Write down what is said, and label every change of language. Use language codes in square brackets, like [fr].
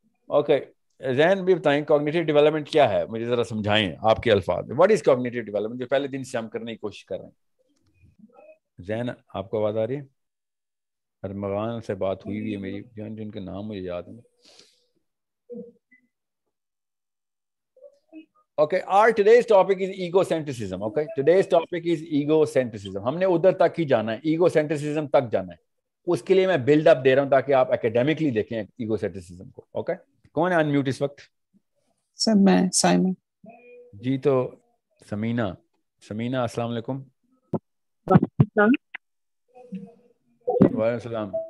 [ur] Okay, ذہن بھی بتائیں کوگنیٹو ڈیولپمنٹ کیا ہے, مجھے ذرا سمجھائیں آپ کے الفاظ میں. [en] what is cognitive development, [ur] جو پہلے دن سے ہم کرنے کی کوشش کر رہے ہیں. ذہن آپ کو آواز آ رہی ہے؟ ارمغان سے بات ہوئی ہوئی ہے میری, جن کے نام مجھے یاد ہیں. [en] Okay, our today's topic is egocentrism. Okay, today's topic is egocentrism. [ur] ہم نے ادھر تک ہی جانا ہے, egocentrism تک جانا ہے. اس کے لیے میں بلڈ اپ دے رہا ہوں تاکہ آپ اکیڈیمکلی دیکھیں egocentrism کو. اوکے, کون ہے ان میوٹ اس وقت؟ سر میں سائمن. جی تو سمینہ السلام علیکم. وعلیکم السلام.